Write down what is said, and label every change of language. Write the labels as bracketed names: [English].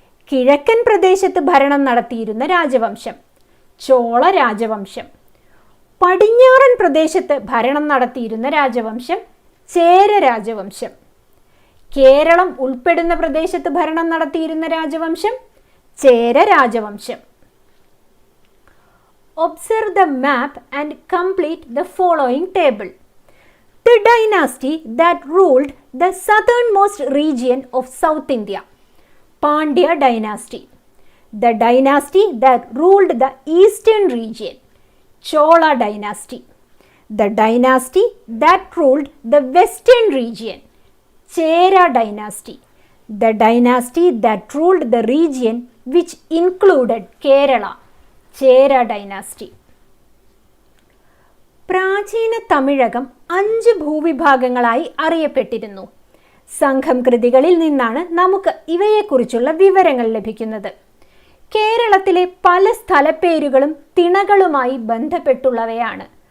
[Malayalam] കിഴക്കൻ പ്രദേശത്ത് ഭരണം നടത്തിയിരുന്ന രാജവംശം ചോള രാജവംശം. പടിഞ്ഞാറൻ പ്രദേശത്ത് ഭരണം നടത്തിയിരുന്ന രാജവംശം ചേര രാജവംശം. കേരളം ഉൾപ്പെടുന്ന പ്രദേശത്ത് ഭരണം നടത്തിയിരുന്ന രാജവംശം ചേര രാജവംശം. [English] Observe the map and complete the following table. The dynasty that ruled the southernmost region of South India, Pandya dynasty. The dynasty that ruled the eastern region, Chola dynasty. The dynasty that ruled the western region, Chera dynasty. The dynasty that ruled the region which included Kerala, Chera dynasty. [Malayalam] പ്രാചീന തമിഴകം 5 ഭൂവിഭാഗങ്ങളായി അറിയപ്പെട്ടിരുന്നു. സംഘം കൃതികളിൽ നിന്നാണ് നമുക്ക് ഇവയെക്കുറിച്ചുള്ള വിവരങ്ങൾ ലഭിക്കുന്നത്. കേരളത്തിലെ പല സ്ഥലപ്പേരുകളും തിണകളുമായി ബന്ധപ്പെട്ടുള്ളവയാണ്.